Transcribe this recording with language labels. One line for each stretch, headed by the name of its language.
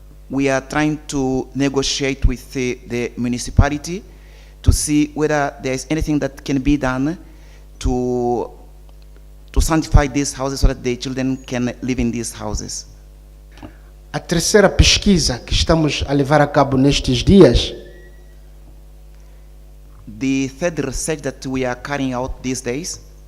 English: We are trying to negotiate with the municipality to see whether there is anything that can be done to sanctify these houses so that the children can live in these houses.
Portuguese: A terceira pesquisa que estamos a levar a cabo nestes dias
English: The third research that we are carrying out these days